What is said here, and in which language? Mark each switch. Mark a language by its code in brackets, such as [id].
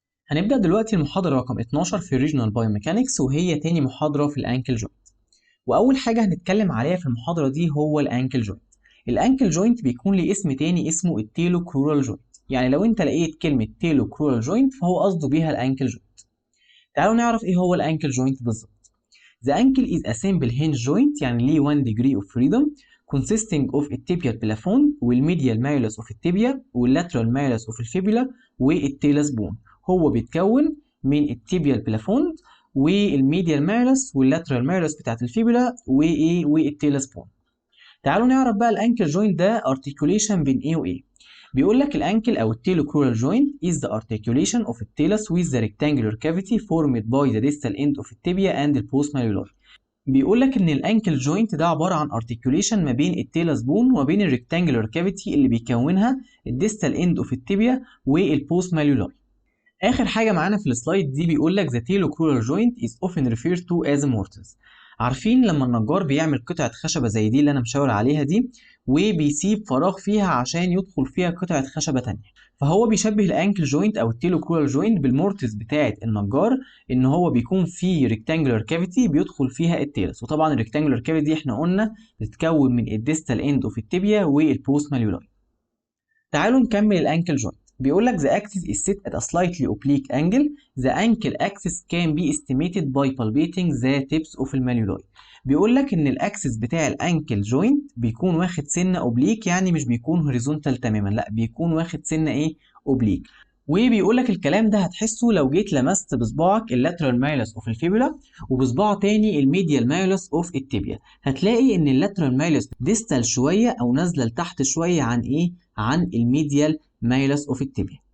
[ar] هنبدأ دلوقتي المحاضرة رقم 12 في الريجونال بايوميكانكس، وهي تاني محاضرة في الانكل جوينت. واول حاجة هنتكلم عليها في المحاضرة دي هو الانكل جوينت. الانكل جوينت بيكون ليه اسم تاني اسمه التيلو كرورال جوينت. يعني لو انت لقيت كلمة تيلو كرورال جوينت فهو قصده بيها الانكل جوينت. تعالوا نعرف ايه هو الانكل جوينت بالظبط. [en] The ankle is a simple hinge joint، [ar] يعني ليه [en] 1 degree of freedom consisting of الtibial plafond والmedial malleus of التibia والlateral malleus of الفيبولا والtalus bone. [ar] هو بيتكون من الtibial plafond والmedial malleus والlateral malleus بتاعت الفيبولا والtalus bone. تعالوا نعرف بقى الانكل جوينت ده articulation بين ايه وايه. بيقول لك الانكل او التيلوكرورال جوينت [en] is the articulation of the talus with the rectangular cavity formed by the distal end of the tibia and the post malleoli. [ar] بيقول لك ان الانكل جوينت ده عباره عن articulation ما بين التيلس بون وما بين الريكتانجولار كافيتي اللي بيكونها الديستال اند اوف التibia والبوست malleoli. اخر حاجه معانا في السلايد دي بيقول لك [en] the talocrural joint is often referred to as mortise. [ar] عارفين لما النجار بيعمل قطعه خشبه زي دي اللي انا مشاور عليها دي وبيسيب فراغ فيها عشان يدخل فيها قطعه خشبه تانية، فهو بيشبه الانكل جوينت او التيلوكرورال جوينت بالمورتس بتاعه النجار، ان هو بيكون فيه ريكتانجولار كافيتي بيدخل فيها التيلس. وطبعا الريكتانجولار كافيتي دي احنا قلنا بتتكون من الديستال اند اوف التibia والبوست malleoli. تعالوا نكمل الانكل جوينت. بيقول لك [en] the axis is set at a slightly oblique angle. The ankle axis can be estimated by palpating the tips of الماليولاي. [ar] بيقول لك ان الاكسس بتاع الانكل جوينت بيكون واخد سنه اوبليك، يعني مش بيكون هوريزونتال تماما، لا بيكون واخد سنه ايه، اوبليك. وبيقول لك الكلام ده هتحسه لو جيت لمست بصباعك اللاترال مايلس اوف الفيبولا وبصباع تاني الميديال مايلس اوف التibia، هتلاقي ان اللاترال مايلس ديستال شويه او نازله لتحت شويه عن ايه، عن الميديال مايلس اوف التibia.